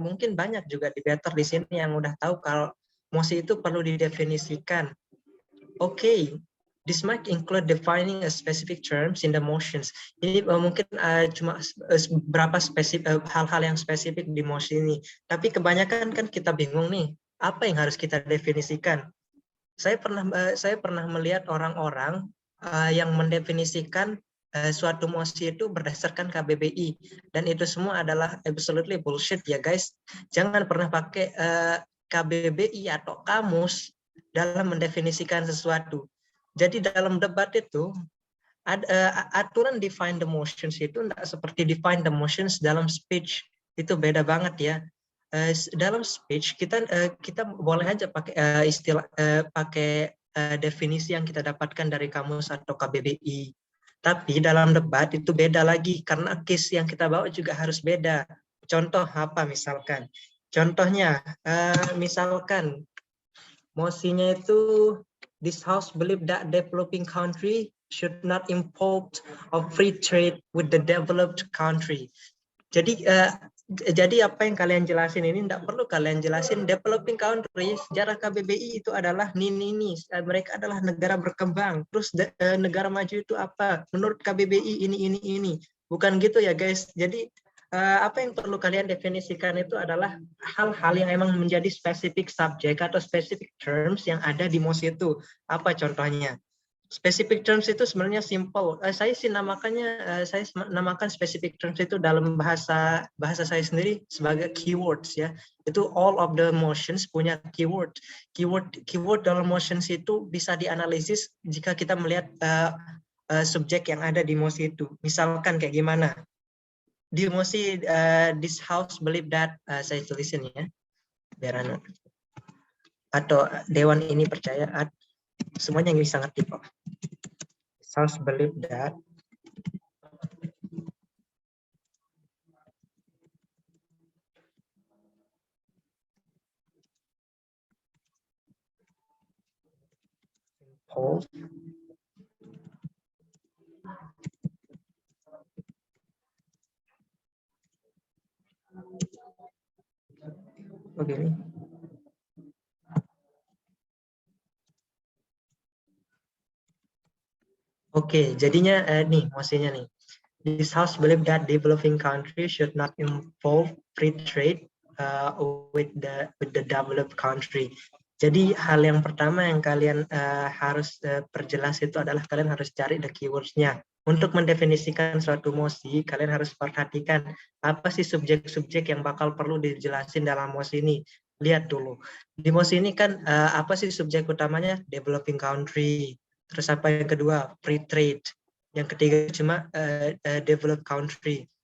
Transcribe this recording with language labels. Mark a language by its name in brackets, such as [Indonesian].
[Indonesian] Mungkin banyak juga debater di sini yang udah tahu kalau mosi itu perlu didefinisikan. [English] Okay. This might include defining a specific terms in the motions. [Indonesian] Ini mungkin cuma beberapa hal-hal yang spesifik di mosi ini. Tapi kebanyakan kan kita bingung nih, apa yang harus kita definisikan? Saya pernah melihat orang-orang yang mendefinisikan suatu mosi itu berdasarkan KBBI, dan itu semua adalah [English] absolutely bullshit [Indonesian] ya guys. Jangan pernah pakai KBBI atau kamus dalam mendefinisikan sesuatu. Jadi dalam debat itu aturan [English] define the motions [Indonesian] itu tidak seperti define the motions dalam speech, itu beda banget ya. Dalam speech kita boleh aja pakai istilah pakai definisi yang kita dapatkan dari kamus atau KBBI. Tapi dalam debat itu beda lagi karena case yang kita bawa juga harus beda. Contoh apa misalkan? Contohnya misalkan mosinya itu [English] this house believe that developing country should not import of free trade with the developed country. [Indonesian] Jadi apa yang kalian jelasin ini tidak perlu kalian jelasin. Developing country sejarah KBBI itu adalah ini. Mereka adalah negara berkembang. Terus negara maju itu apa? Menurut KBBI ini. Bukan gitu ya guys. Jadi apa yang perlu kalian definisikan itu adalah hal-hal yang emang menjadi spesifik subjek atau spesifik terms yang ada di MOS itu. Apa contohnya? Specific terms itu sebenarnya simple. Saya namakan specific terms itu dalam bahasa saya sendiri sebagai keywords ya. Itu [English] all of the motions [Indonesian] punya keyword. Keyword dalam motions itu bisa dianalisis jika kita melihat subjek yang ada di mosi itu. Misalkan kayak gimana? Di mosi [English] this house believe that, [Indonesian] saya tulisin ya. Biar atau dewan ini percaya, semuanya yang bisa ngerti kok. [English] House believe that begini. [Indonesian] Oke, jadinya nih mosinya nih. [English] This house believe that developing countries should not involve free trade with the developed country. [Indonesian] Jadi hal yang pertama yang kalian harus perjelas itu adalah kalian harus cari the keywords-nya. Untuk mendefinisikan suatu mosi, kalian harus perhatikan apa sih subjek-subjek yang bakal perlu dijelasin dalam mosi ini. Lihat dulu. Di mosi ini kan apa sih subjek utamanya? Developing country. Terus apa yang kedua? Free trade. Yang ketiga cuma developed country.